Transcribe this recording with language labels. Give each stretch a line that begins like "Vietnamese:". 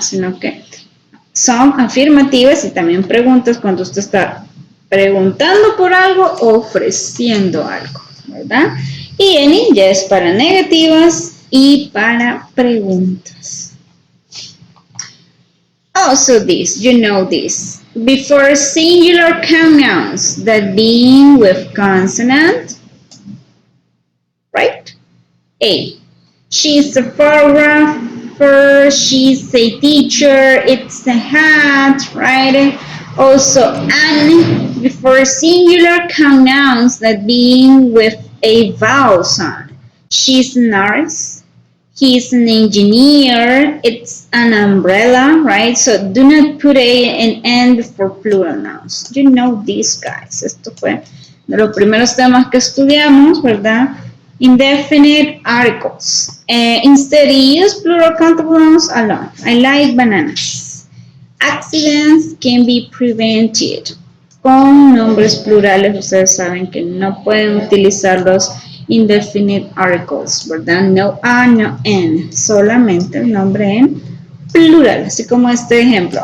Spanish: Sino que son afirmativas y también preguntas cuando usted está preguntando por algo o ofreciendo algo, ¿verdad? Y any ya es para negativas y para preguntas.
English: Also this, you know this. Before singular pronouns that begin with consonant, right? A. She's a photographer, she's a teacher, it's a hat, right? Also, an before singular pronouns that begin with a vowel sound. She's a nurse, he's an engineer, it's an umbrella, right? So do not put an N before plural nouns. You know these guys.
Spanish: Esto fue de los primeros temas que estudiamos, ¿verdad?
English: Indefinite articles. Instead, use plural countable nouns alone. I like bananas. Accidents can be prevented.
Spanish: Con nombres plurales, ustedes saben que no pueden utilizar los indefinite articles, ¿verdad? No a, no en, solamente el nombre en plural, así como este ejemplo.